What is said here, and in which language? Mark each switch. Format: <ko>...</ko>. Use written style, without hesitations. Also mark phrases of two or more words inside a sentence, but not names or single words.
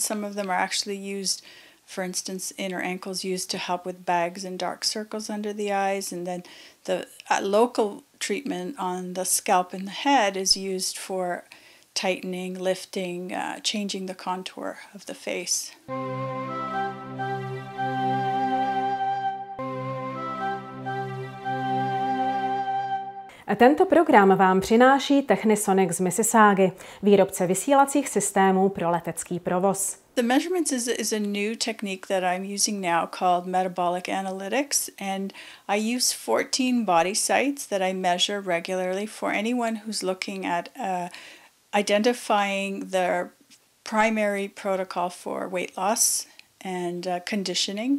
<en>Some of them are actually used, for instance, inner ankles used to help with bags and dark circles under the eyes. And then the local treatment on the scalp and the head is used for tightening, lifting, changing the contour of the face.</en> <cs>Tento program vám přináší Technisonic z Mississaugy, výrobce vysílacích systémů pro letecký provoz.</cs> <en>The measurements is a new technique that I'm using now called metabolic analytics, and I use 14 body sites that I measure regularly for anyone who's looking at identifying their primary protocol for weight loss and conditioning.</en>